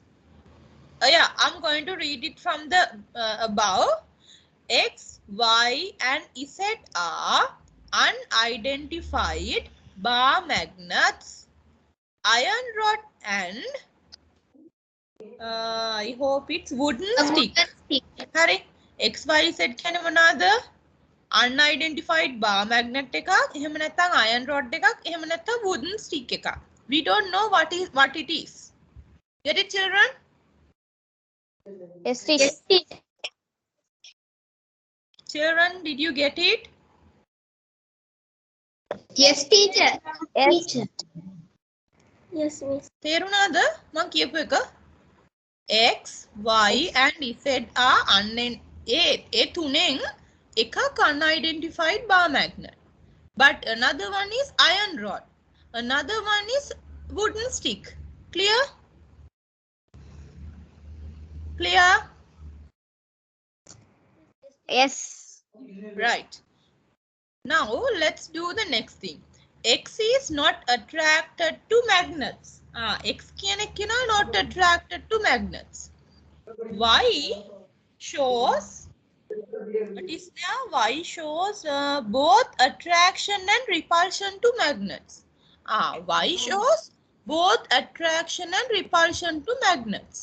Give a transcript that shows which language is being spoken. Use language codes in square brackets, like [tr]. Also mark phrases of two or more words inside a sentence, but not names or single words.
[en] Yeah, I'm going to read it from the above. X, Y, and Z are unidentified bar magnets, iron rod, and I hope it's wooden stick. [si] Hari, X, Y, Z කියන මොනවාද? [en] Unidentified bar magnet [si] එකක්, එහෙම නැත්නම් [en] iron rod [si] එකක්, එහෙම නැත්නම් [en] wooden stick [si] එකක්. [en] We don't know what it is. Get it, children? Yes, teacher. Children, did you get it? Yes, teacher. Yes. Teacher. Yes, miss. [si] තේරුණාද මං කියපු එක? X, Y, [en] and Z are [si] ඒ තුනෙන් එකක් [en] unidentified bar magnet. But another one is iron rod. Another one is wooden stick. Clear? Clear? Yes. Right. Now let's do the next thing. X is not attracted to magnets. X [si] කියන එක කියනවා [en] not attracted to magnets. Y shows what is there? Y shows both attraction and repulsion to magnets. Y shows both attraction and repulsion to magnets.